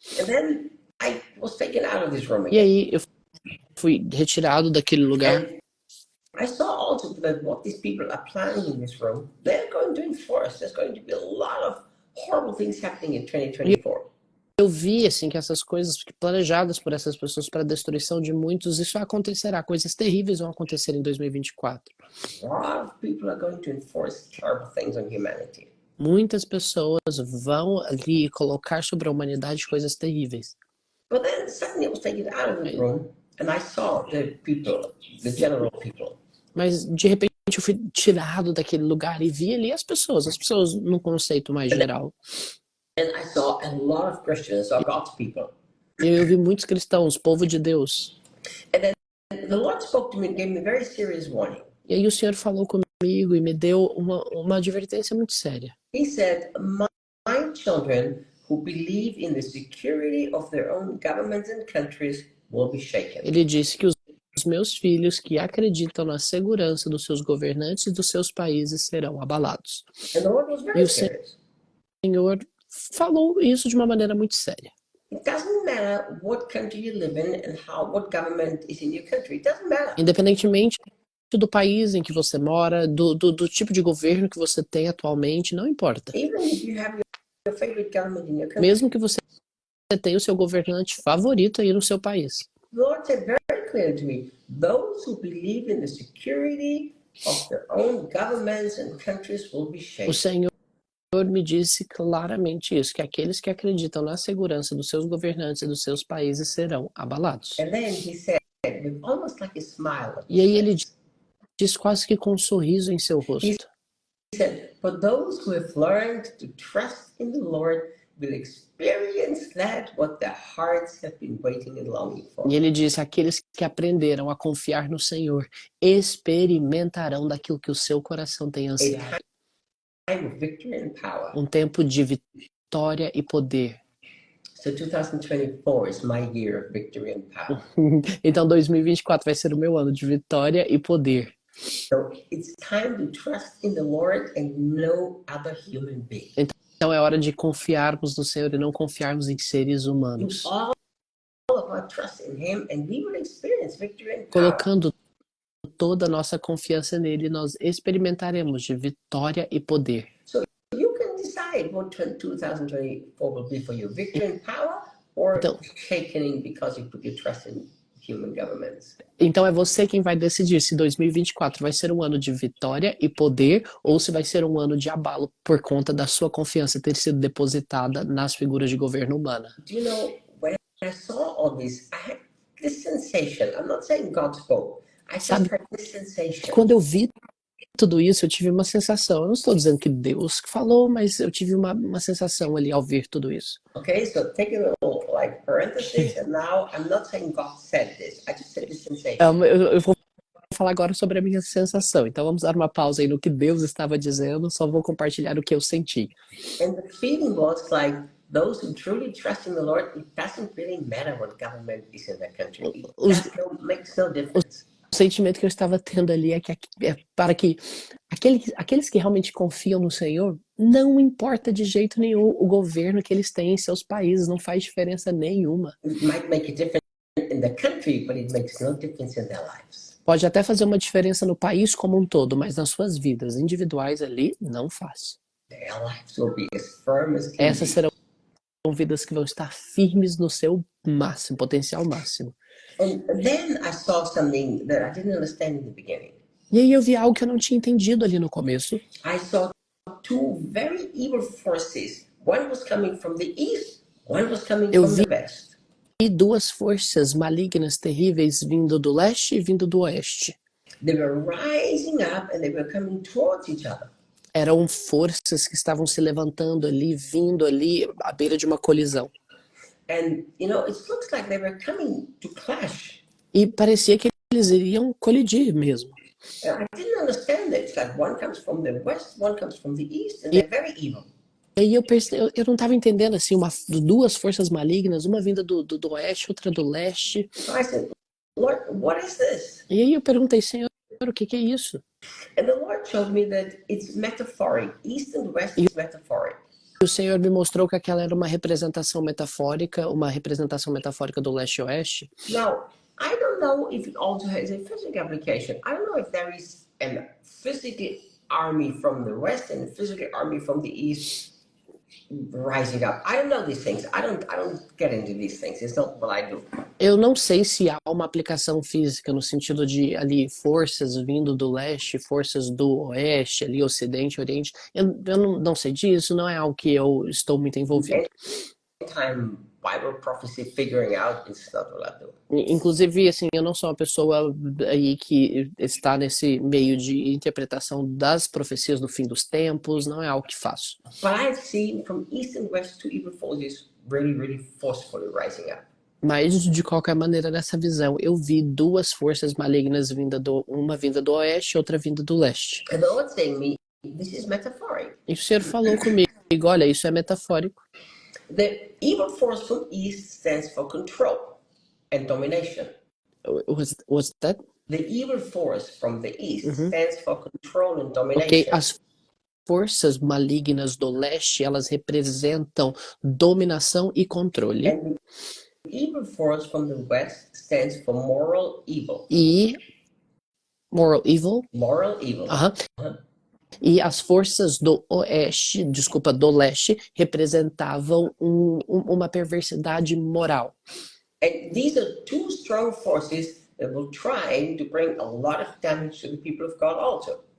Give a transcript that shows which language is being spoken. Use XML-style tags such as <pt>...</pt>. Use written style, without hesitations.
<en>And then I was taken out of this room</en> <pt>E</pt> <en>again.</en> <pt>aí eu fui retirado daquele lugar.</pt> <en>And I saw also that what these people are planning in this room, they're going to enforce. There's going to be a lot of horrible things happening in 2024.</en> <pt>Eu vi assim que essas coisas planejadas por essas pessoas para a destruição de muitos, isso acontecerá. Coisas terríveis vão acontecer em 2024.</pt> <en>A lot of people are going to enforce terrible things on humanity.</en> <pt>Muitas pessoas vão ali colocar sobre a humanidade coisas terríveis.</pt> <en>But then suddenly I was taken out of the room and I saw the people, the general people.</en> <pt>Mas de repente eu fui tirado daquele lugar e vi ali as pessoas num conceito mais geral.</pt> <en>And I saw a lot of Christians, or God's people.</en> <pt>E eu vi muitos cristãos, povo de Deus.</pt> <en>And then the Lord spoke to me and gave me a very serious warning.</en> <pt>E aí o Senhor falou comigo e me deu uma advertência muito séria.</pt> <en>He said, my children who believe in the security of their own governments and countries will be shaken.</en> <pt>Ele disse que os meus filhos que acreditam na segurança dos seus governantes e dos seus países serão abalados.</pt> <en>And the Lord was very serious.</en> <pt>O Senhor falou isso de uma maneira muito séria.</pt> <en>It doesn't matter what country you live in and what government is in your country. It doesn't matter.</en> <pt>Independentemente do país em que você mora, do tipo de governo que você tem atualmente, não importa.</pt> <en>Even if you have your favorite government in your country.</en> <pt>Mesmo que você tenha o seu governante favorito aí no seu país.</pt> <en>The Lord said very clearly to me, those who believe in the security of their own governments and countries will be shaken.</en> <pt>O Senhor me disse claramente isso, que aqueles que acreditam na segurança dos seus governantes e dos seus países serão abalados.</pt> <en>And then he said, with almost like a smile.</en> <pt>E aí ele disse quase que com um sorriso em seu rosto.</pt> <en>He said, for those who have learned to trust in the Lord will experience that what their hearts have been waiting and longing for.</en> <pt>E ele disse: aqueles que aprenderam a confiar no Senhor experimentarão daquilo que o seu coração tem</pt> <en>A</en> <pt>ansiado.</pt> <en>time of victory and power.</en> <pt>Um tempo de vitória e poder.</pt> <en>So 2024 is my year of victory and power.</en> <pt>Então 2024 vai ser o meu ano de vitória e poder.</pt> <en>So it's time to trust in the Lord and no other human being.</en> <pt>Então é hora de confiarmos no Senhor e não confiarmos em seres</pt> <en>You</en> <pt>humanos.</pt> <en>all of our trust in Him, and we will experience victory and power.</en> <pt>Colocando toda a nossa confiança nele, nós experimentaremos de vitória e poder.</pt> <en>You can decide what 2024 will be for you: victory and power, or</en> <pt>Então-</pt> <en>shaking because you put your trust in human governments.</en> <pt>Então é você quem vai decidir se 2024 vai ser um ano de vitória e poder ou se vai ser um ano de abalo por conta da sua confiança ter sido depositada nas figuras de governo humana.</pt> <en>Do you know, when I saw all this, I had this sensation. I'm not saying God spoke. I just</en> <pt>Sabe-</pt> <en>had this sensation.</en> <pt>Quando eu vi tudo isso, eu tive uma sensação. Eu não estou dizendo que Deus falou, mas eu tive uma sensação ali ao ver tudo isso.</pt> <en>Okay, so take a little like parenthesis, and now I'm not saying God said this. I just said this sensation.</en> <pt>Eu vou falar agora sobre a minha sensação. Então vamos dar uma pausa aí no que Deus estava dizendo. Só vou compartilhar o que eu senti.</pt> <en>And the feeling was like those who truly trust in the Lord, it doesn't really matter what government is in their country. It makes no difference.</en> <pt>O sentimento que eu estava tendo ali é para que aqueles que realmente confiam no Senhor, não importa de jeito nenhum o governo que eles têm em seus países, não faz diferença nenhuma.</pt> <en>It might make a difference in the country, but it makes no difference in their lives.</en> <pt>Pode até fazer uma diferença no país como um todo, mas nas suas vidas individuais ali, não faz.</pt> <en>Their lives will be as firm as can</en> <pt>Essas</pt> <en>be.</en> <pt>serão vidas que vão estar firmes no seu máximo, potencial máximo.</pt> <en>And then I saw something that I didn't understand in the beginning.</en> <pt>E aí eu vi algo que eu não tinha entendido ali no começo.</pt> <en>I saw two very evil forces. One was coming from the east, one was coming</en> <pt>Eu</pt> <en>from</en> <pt>vi-</pt> <en>the west.</en> <pt>E duas forças malignas terríveis vindo do leste e vindo do oeste.</pt> <en>They were rising up and they were coming towards each other.</en> <pt>Eram forças que estavam se levantando ali, vindo ali à beira de uma colisão.</pt> <en>And, you know, it looks like they were coming to clash.</en> <pt>E parecia que eles iriam colidir mesmo.</pt> <en>And I didn't understand it. It's like one comes from the west, one comes from the east, and they're very evil.</en> <pt>E aí eu não estava entendendo assim, duas forças malignas, uma vinda do oeste, outra do leste.</pt> <en>So I said, Lord, what is this?</en> <pt>E aí eu perguntei, Senhor, o que é isso?</pt> <en>And the Lord showed me that it's metaphoric. East and west is metaphoric.</en> <pt>E o Senhor me mostrou que aquela era uma representação metafórica do leste e oeste.</pt> <en>Now, I don't know if it also has a physical application. I don't know if there is a physical army from the west and a physical army from the east rising up. I don't know these things. I don't get into these things. It's not what I do.</en> <pt>Eu não sei se há uma aplicação física no sentido de ali forças vindo do leste, forças do oeste, ali ocidente, oriente. Eu não sei disso, não é algo que eu estou muito envolvido.</pt> <en>Time Bible prophecy figuring out is not what I do.</en> <pt>Inclusive, assim, eu não sou uma pessoa aí que está nesse meio de interpretação das profecias do fim dos tempos, não é algo que faço.</pt> <en>But I've seen from east and west two evil forces really forcefully rising up.</en> <pt>Mas, de qualquer maneira, nessa visão, eu vi duas forças malignas uma vinda do oeste e outra vinda do leste.</pt> <en>And the Lord saying me, this is metaphoric.</en> <pt>E o Senhor falou comigo, olha, isso é metafórico.</pt> <en>The evil force from east stands for control and domination. Was that? The evil force from the east stands for control and domination.</en> <pt>Ok, as forças malignas do leste, elas representam dominação e controle.</pt> <en>And the evil force from the west stands for moral evil. E moral evil. Moral evil.</en> <pt>E as forças do leste representavam uma perversidade moral.</pt> <en>And these are two strong forces that will try to bring a lot of damage to the people of God also.</en>